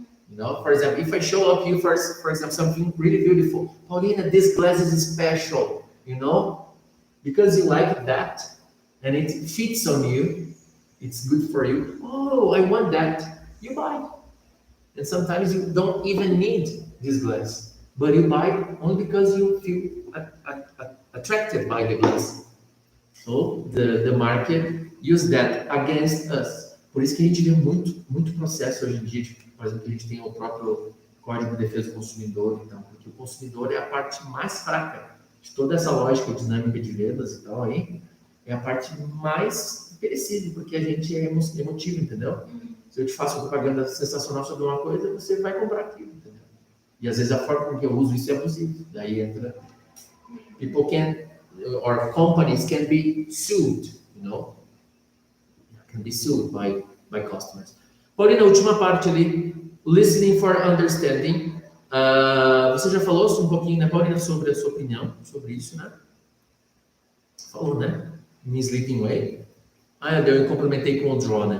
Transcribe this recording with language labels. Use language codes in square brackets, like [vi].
[en] You know, for example, if I show up you first, for example, something really beautiful, Paulina, this glass is special, you know, because you like that, and it fits on you, it's good for you. Oh, I want that. You buy. And sometimes you don't even need this glass, but you buy it only because you feel attracted by the glass. So the market use that against us. [pt] Por isso que a gente vê muito processo hoje em dia, de, por exemplo, a gente tem o próprio Código de Defesa do Consumidor, então, porque o consumidor é a parte mais fraca de toda essa lógica dinâmica de vendas e tal aí, é a parte mais perecível, porque a gente é emotivo, entendeu? Se eu te faço propaganda sensacional sobre uma coisa, você vai comprar aquilo, entendeu? E às vezes a forma com que eu uso isso é abusivo. Daí entra... [en] People can, or companies can be sued, you know? Can be sued by customers. [pt] Paulina, a última parte ali, [en] listening for understanding. [pt] Você já falou um pouquinho, né, Paulina, sobre a sua opinião sobre isso, né? Falou, né? [en] Misleading way. [pt] Eu complementei com o draw, né?